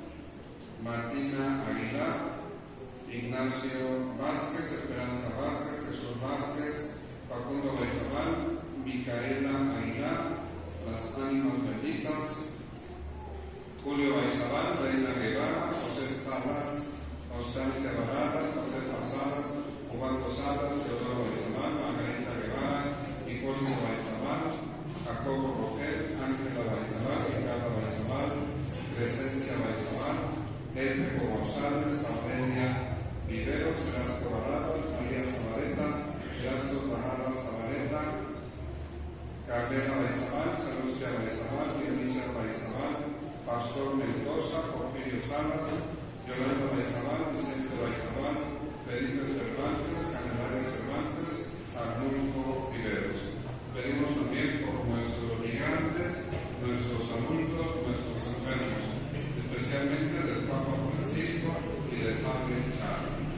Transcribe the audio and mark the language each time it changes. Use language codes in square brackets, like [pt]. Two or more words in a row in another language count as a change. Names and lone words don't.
[es] Martina Aguilar, Ignacio Vázquez, Esperanza Vázquez, Jesús Vázquez, Facundo Baizabal, Micaela Aguilar, Las Ánimas Benditas, Julio Baizabal, Reina Guevara, José Salas, Constancia Barradas, José Pasadas, Juan Salas, Teodoro Baizabal, Margarita Guevara, Hipólito Baizabal, Jacobo Rogel, Ángela Baizabal, Ricardo Baizabal, Crescencia Baizabal, Pepe González, Aurelia Viveros, Erasco Barradas, María Zabaleta, Erasco Barradas Zabaleta, Carmela Baizabal, Salucia Baizabal, Dionisia Baizabal, Pastor Mendoza, Porfirio Salas, Yolanda Baizabal, Vicente Baizabal, Felipe Cervantes, Candelaria Cervantes, Arnulfo Riveros. Pedimos también por nuestros migrantes, nuestros adultos, nuestros enfermos, especialmente del Papa Francisco y del Padre Charles.